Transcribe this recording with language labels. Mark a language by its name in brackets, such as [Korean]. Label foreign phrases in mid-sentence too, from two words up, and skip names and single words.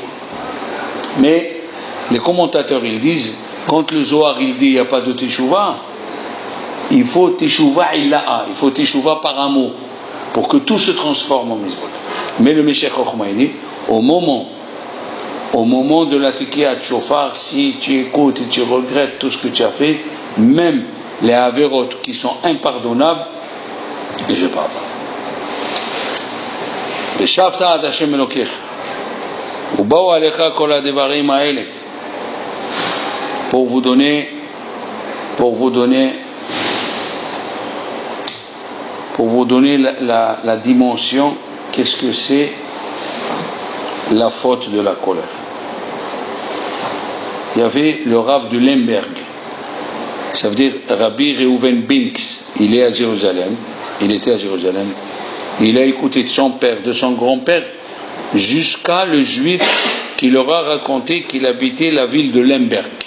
[French] Mais les commentateurs ils disent quand le Zohar il dit il n'y a pas de Teshuvah, il faut [Hebrew] תשובה עילאה, [French] il faut teshuva par amour, pour que tout se transforme en mitzvot. Mais le Meshech Chochma dit, au moment de la [Hebrew] תקיעת שופר, [French] si tu écoutes et tu regrettes tout ce que tu as fait, même les averot qui sont impardonnables, et je parle pas. [Hebrew] ושבת עד השם אלוקיך, ובאו עליך כל הדברים האלה, [French] pour vous donner la dimension, qu'est-ce que c'est la faute de la colère. Il y avait le Rav de Lemberg, ça veut dire Rabbi Reuven Binks, il était à Jérusalem, il a écouté de son père, de son grand-père, jusqu'à le juif qui leur a raconté qu'il habitait la ville de Lemberg.